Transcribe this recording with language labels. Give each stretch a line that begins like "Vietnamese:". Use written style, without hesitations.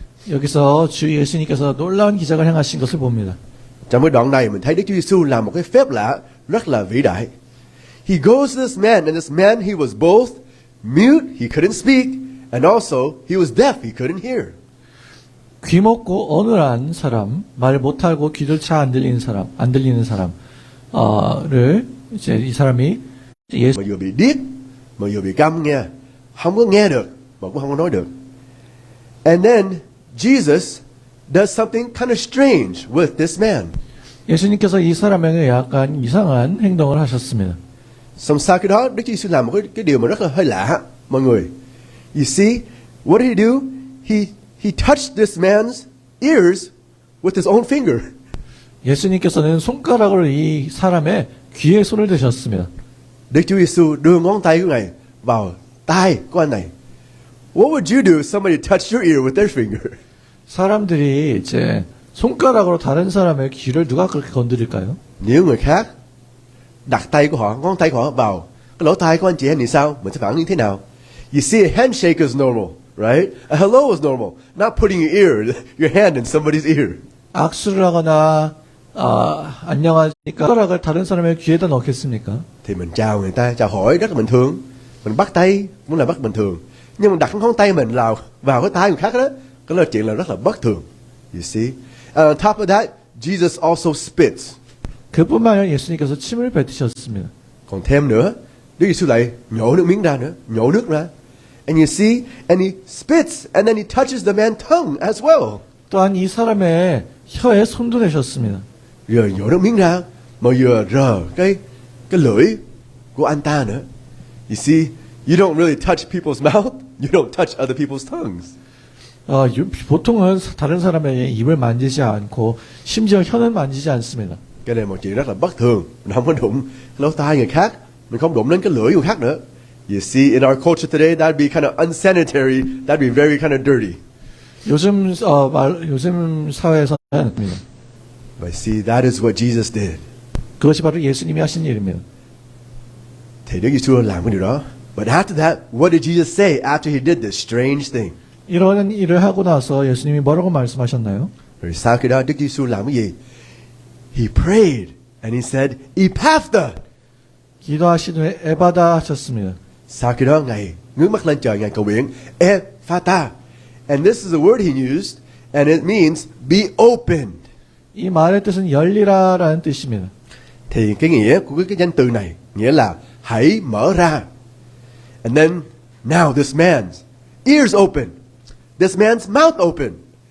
Korean: 여기서 주 예수님께서 놀라운 기적을 행하신 것을 봅니다.
Vietnamese: Trong cái đoạn này mình thấy Đức Chúa Giêsu làm một cái phép lạ rất là vĩ đại.
English: He goes to this man, and this man he was both mute, he couldn't speak, and also he was deaf, he couldn't hear.
Korean: 귀 먹고 어눌한 사람, 말 못하고 귀도 잘 안 들리는 사람을 이제 이 사람이 예수
Vietnamese: Mà vừa bị điếc, mà vừa bị câm nghe, không có nghe được, mà cũng không có nói được.
English: And then Jesus does something kind of strange with this man.
Korean: 예수님께서 이 사람에게 약간 이상한 행동을 하셨습니다.
Vietnamese: Xong sau cái đó Đức Chúa Giêsu làm một cái điều mà rất là hơi lạ mọi người.
English: You see, what did he do? He touched this man's ears with his own finger.
Korean: 예수님께서는 손가락으로 이 사람의 귀에 손을 대셨습니다.
Vietnamese: Đức Chúa Giêsu đưa ngón tay của Ngài vào tai của anh này.
English: What would you do if somebody touched your ear with their finger?
Korean: 사람들이 이제 손가락으로 다른 사람의 귀를 누가 그렇게 건드릴까요?
Vietnamese: Nếu người khác đặt tay của họ, ngón tay của họ vào cái lỗ tai của anh chị em thì sao? Mình sẽ phản ứng như thế nào?
English: You see, a handshake is normal, right? A hello is normal. Not putting your hand in somebody's ear.
Korean: 악수를 하거나 안녕하니까 손가락을 다른 사람의 귀에다 넣겠습니까?
Vietnamese: Thì mình chào người ta, chào hỏi rất là bình thường. Mình bắt tay cũng là rất bình thường. Nhưng mà đặt ngón tay mình vào cái tay người khác đó, cái là chuyện là rất là bất thường.
English: You see? And on top of that, Jesus also spits.
Korean: 그뿐만 아니라 예수님께서 침을 뱉으셨습니다.
Vietnamese: Còn thêm nữa, Đức Giêsu lại nhổ nước miếng ra nữa, nhổ nước ra.
English: And you see, and he spits, and then he touches the man's tongue as well.
Korean: 또한 이 사람의 혀에 손도 대셨습니다.
Vietnamese: Rồi nhổ nước miếng ra, mà vừa rờ cái lưỡi của anh ta nữa.
English: You see, you don't really touch people's mouth, you don't touch other people's tongues.
Korean: 보통은 다른 사람의 입을 만지지 않고 심지어 혀는 만지지 않습니다.
Vietnamese: Cái này là một chuyện rất là bất thường. Mình không có đụng lỗ tai người khác, mình không đụng đến cái lưỡi người khác nữa.
English: You see, in our culture today, that'd be kind of unsanitary. That'd be very kind of dirty.
Korean: 요즘 사회에서는
English: But see, that is what Jesus did.
Korean: 그것이 바로 예수님이 하신 일입니다.
Vietnamese: Thì Đức Giêsu làm cái điều đó.
English: But after that, what did Jesus say after he did this strange thing?
Korean: 이런 일을 하고 나서 예수님이 뭐라고 말씀하셨나요?
Vietnamese: Rồi sau khi đó, Đức Giêsu làm cái gì?
English: He prayed and he said, Ephphatha.
Korean: 기도하신 후에 에바다 하셨습니다.
Vietnamese: Sau khi đó, Ngài ngước mắt lên trời, Ngài cầu nguyện, Ephphatha.
English: And this is the word he used, and it means be opened.
Korean: 이 말의 뜻은 열리라라는 뜻입니다.
Vietnamese: Thì cái nghĩa của cái danh từ này nghĩa là hãy mở ra.
English: And then now this man's ears open, this man's mouth open.